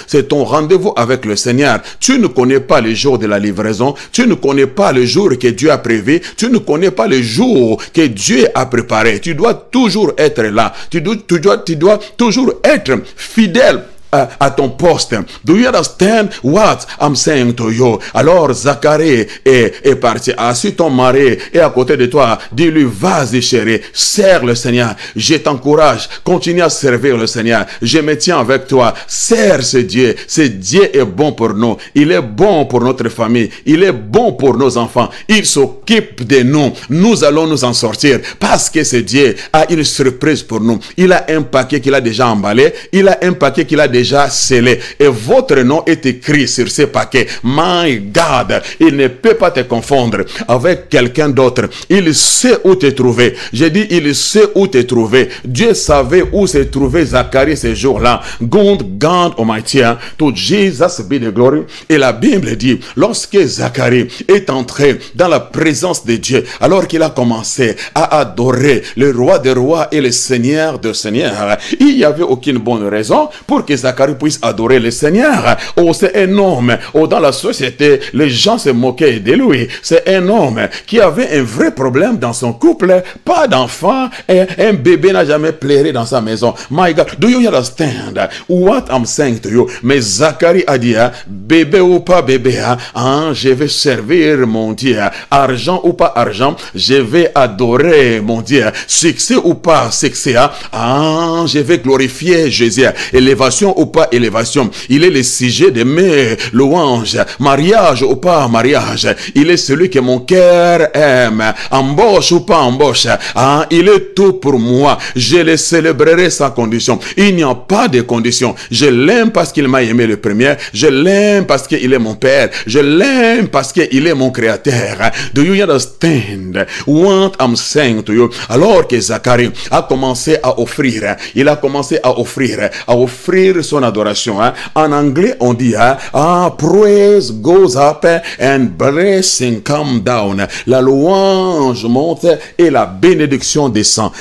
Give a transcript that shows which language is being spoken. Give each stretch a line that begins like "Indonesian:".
French: C'est ton rendez-vous avec le Seigneur. Tu ne connais pas le jour de la livraison. Tu ne connais pas le jour que Dieu a prévu. Tu ne connais pas le jour que Dieu a préparé. Tu dois toujours être là. Tu dois toujours être fidèle à ton poste.
English: Do you understand what I'm saying to you?
French: Alors Zacharie est parti. Assis ton mari est à côté de toi. Dis-lui, vas-y chérie, sers le Seigneur. Je t'encourage. Continue à servir le Seigneur. Je me tiens avec toi. Sers ce Dieu. Ce Dieu est bon pour nous. Il est bon pour notre famille. Il est bon pour nos enfants. Il s'occupe de nous. Nous allons nous en sortir parce que ce Dieu a une surprise pour nous. Il a un paquet qu'il a déjà emballé. Il a un paquet qu'il a déjà scellé et votre nom est écrit sur ces paquets. My God, il ne peut pas te confondre avec quelqu'un d'autre. Il sait où te trouver. J'ai dit il sait où te trouver. Dieu savait où se trouvait Zacharie ces jours-là.
English: God Almighty, to Jesus be the glory.
French: Et la Bible dit, lorsque Zacharie est entré dans la présence de Dieu, alors qu'il a commencé à adorer le roi des rois et le seigneur des seigneurs, il n'y avait aucune bonne raison pour que Zacharie puisse adorer le Seigneur. Oh, c'est un homme. Oh, dans la société, les gens se moquaient de lui. C'est un homme qui avait un vrai problème dans son couple. Pas d'enfant. Un bébé n'a jamais pleuré dans sa maison.
English: My God, do you understand what I'm saying to you?
French: Mais Zacharie a dit, bébé ou pas bébé, je vais servir mon Dieu. Argent ou pas argent, je vais adorer mon Dieu. Succès ou pas succès, je vais glorifier Jésus. Élévation ou pas élévation, il est le sujet de mes louanges. Mariage ou pas mariage, il est celui que mon cœur aime. Embauche ou pas embauche, il est tout pour moi. Je le célébrerai sans condition. Il n'y a pas de condition. Je l'aime parce qu'il m'a aimé le premier. Je l'aime parce qu'il est mon père. Je l'aime parce qu'il est mon créateur.
English: Do you understand what I'm saying to you?
French: Alors que Zacharie a commencé à offrir, il a commencé à offrir son adoration. En anglais, on dit
English: praise goes up and blessing come down.
French: La louange monte et la bénédiction descend.